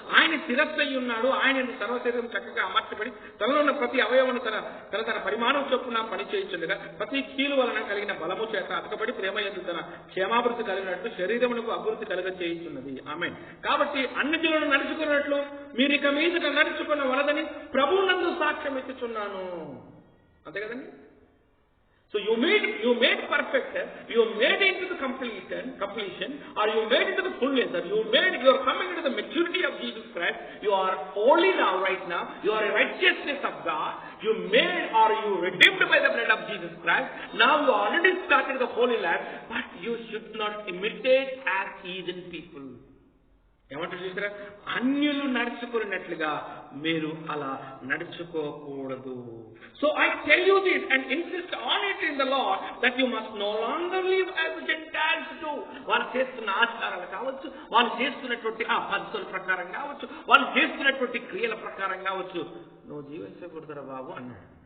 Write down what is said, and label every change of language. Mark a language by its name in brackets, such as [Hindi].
[Telugu] ఆయన శిరస్సై ఉన్నాడు, ఆయన సర్వశరీరం చక్కగా అమర్చబడి తనలో ఉన్న ప్రతి అవయవను తన పరిమాణం చొప్పున పనిచేయించుండగా ప్రతి కీలు వలన కలిగిన బలము చేత అతకబడి ప్రేమ యందు తన క్షేమాభివృద్ధి కలిగినట్లు శరీరమునకు అభివృద్ధి కలుగ చేయించున్నది. ఆమె కాబట్టి అన్ని జనులను నడుచుకున్నట్లు మీరు ఇక మీదట నడుచుకున్న వలదని ప్రభువునందు సాక్ష్యం ఇచ్చుచున్నాను. అంతే కదండి. [English] So you made perfect, you made into the completion, or you made into the fullness, or you are coming into the maturity of Jesus Christ. You are holy now, right now. You are a righteousness of God. You made, or you redeemed by the blood of Jesus Christ. Now you already started the holy life, but you should not imitate as heathen people. [Telugu] ఏమంటారు చూసారా? అన్యులు నడుచుకున్నట్లుగా మీరు అలా నడుచుకోకూడదు. [English] So I tell you this and insist on it in the Lord that you must no longer live as Gentiles do. [Telugu] వాళ్ళు చేస్తున్న ఆచారాలు కావచ్చు, వాళ్ళు చేస్తున్నటువంటి ఆ పద్ధతుల ప్రకారం కావచ్చు, వాళ్ళు చేస్తున్నటువంటి క్రియల ప్రకారం కావచ్చు, నువ్వు జీవించకూడదురా బాబు అన్నాడు.